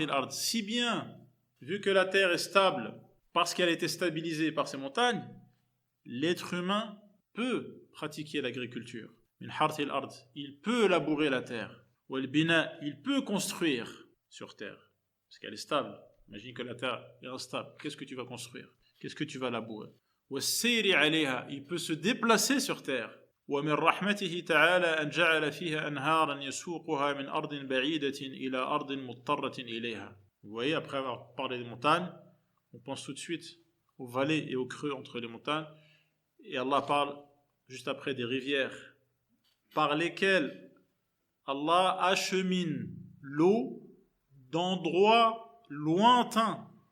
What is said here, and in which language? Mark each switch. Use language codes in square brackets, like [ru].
[fr] Si bien, vu que la terre est stable parce qu'elle a été stabilisée par ces montagnes, l'être humain peut pratiquer l'agriculture. Il peut labourer la terre. Il peut construire sur terre parce qu'elle est stable. Imagine que la terre est instable. Qu'est-ce que tu vas construire? Qu'est-ce que tu vas labourer? Il peut se déplacer sur terre. [ar] ومن رحمته تعالى أن جعل فيها أنهارا يسوقها من أرض بعيدة إلى أرض مضطرة إليها. [fr] Vous voyez, après avoir parlé des montagnes, on pense tout de suite aux vallées et aux creux entre les montagnes. Et Allah parle juste après des rivières par lesquelles Allah achemine l'eau d'endroits lointains.